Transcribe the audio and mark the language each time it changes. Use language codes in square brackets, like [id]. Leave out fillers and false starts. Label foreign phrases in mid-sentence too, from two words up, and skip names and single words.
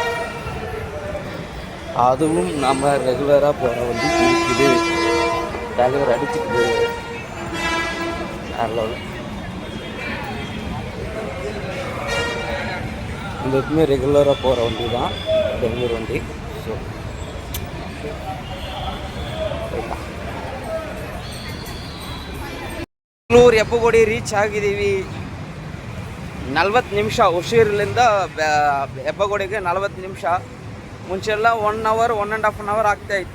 [ta] அதுவும் நம்ம ரெகுலராக போகிற வண்டி இருக்குது. தலைவர் அடிச்சுக்குது. இந்த எப்பவுமே ரெகுலராக போகிற வண்டி தான் பெங்களூர் வண்டி. [kn] ஸோ ಬೆಂಗಳೂರು ಎಪ್ಪಗೋಡಿ ರೀಚ್ ಆಗಿದ್ದೀವಿ. 40 ನಿಮಿಷ. ಹುಷೂರಿನಿಂದ ಹೆಬ್ಬಗೋಡಿಗೆ 40 ನಿಮಿಷ. ಮುಂಚೆಲ್ಲ 1 ಅವರ್ 1.5 ಅವರ್ ಆಗ್ತಾಯಿತ್ತು.